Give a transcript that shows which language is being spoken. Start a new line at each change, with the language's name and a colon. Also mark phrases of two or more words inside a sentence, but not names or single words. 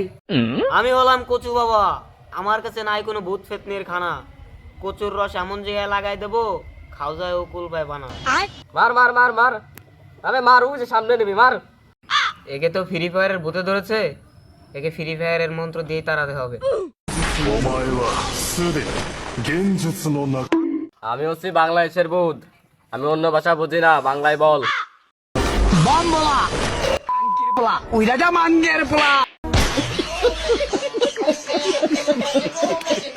Bangla: আমি হলাম কচু বাবা। আমার কাছে নাই কোনো ভূত ফেতনির খানা। কচুর রস এমন জায়গায় লাগাই দেবো, খাওজায় কুল পাইবা না। মার মার মার মার, আরে মার, ও যে সামনে নেবে, মার। একে তো ফ্রি ফায়ারের ভূতে ধরেছে, একে ফ্রি ফায়ারের মন্ত্র দিয়ে তাড়াতে হবে।
Japanese: お前はすでに現実の中
Bangla: আমি হচ্ছি বাংলাদেশের ভূত, আমি অন্য ভাষা বুঝি না, বাংলায় বল।
Spanish: Uy, ya llaman,